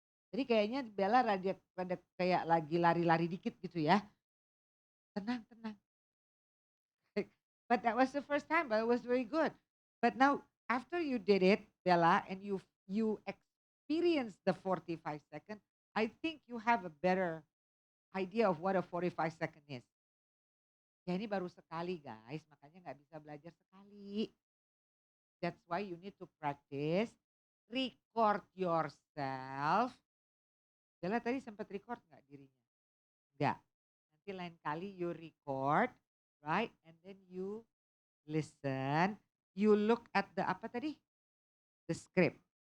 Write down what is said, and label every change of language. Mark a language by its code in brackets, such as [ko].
[id] Jadi kayaknya Bella rada kayak lagi lari-lari dikit gitu ya. Tenang, tenang. [en] But that was the first time, but it was very good. But now, after you did it, Bella, and you experienced the 45 second, I think you have a better idea of what a 45 second is. [id] Ya ini baru sekali guys, makanya nggak bisa belajar sekali. [en] That's why you need to practice, record yourself. [id] Bella tadi sempat record nggak dirinya? Enggak. Nanti lain kali [en] you record, right? And then you listen. You look at the [id] apa tadi? [en] The script.